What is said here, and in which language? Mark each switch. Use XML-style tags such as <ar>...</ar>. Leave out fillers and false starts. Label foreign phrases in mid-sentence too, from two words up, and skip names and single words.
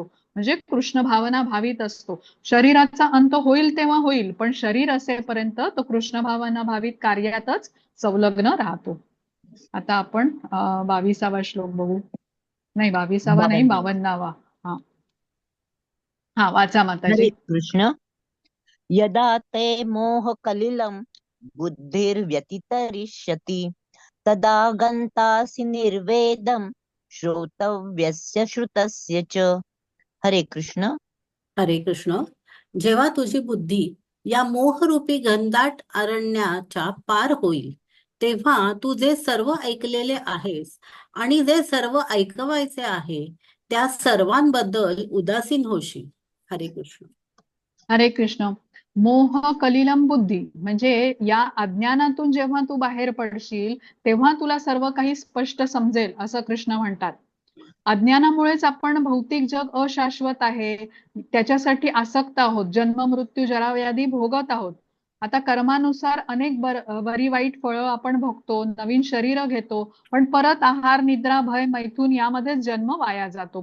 <mr>म्हणजे कृष्ण भावना भावित असतो. शरीराचा अंत होईल तेव्हा होईल, पण शरीर असेपर्यंत तो कृष्ण भावना भावित कार्यातच संलग्न राहतो. आता आपण 22वा श्लोक बघू. नाही, 22वा नाही, 52वा. हा हा, वाचा माताजी. हरे कृष्ण.</mr> <sa>यदा ते मोहकलिलं बुद्धिर्व्यतितरिष्यति तदा गन्तासि निर्वेदं श्रोतव्यस्य श्रुतस्य च.</sa> <mr>हरे कृष्ण. हरे कृष्ण. जेव्हा तुझी बुद्धी या मोहरूपी घनदाट अरण्याच्या पार होईल, तेव्हा तू जे सर्व ऐकलेले आहेस आणि जे सर्व ऐकवायचे आहे त्या सर्वांबद्दल उदासीन होशील. हरे कृष्ण. हरे कृष्ण.</mr> <sa>मोह कलिलम</sa> <mr>बुद्धी म्हणजे या अज्ञानातून जेव्हा तू बाहेर पडशील, तेव्हा तुला सर्व काही स्पष्ट समजेल असं कृष्ण म्हणतात. अज्ञानामुळेच आपण भौतिक जग अशाश्वत आहे त्याच्यासाठी आसक्त आहोत, जन्म मृत्यू जरा व्याधी भोगत आहोत. आता कर्मानुसार अनेक बरी वाईट फळं आपण भोगतो, नवीन शरीर घेतो, पण परत आहार निद्रा भय मैथून यामध्येच जन्म वाया जातो.</mr>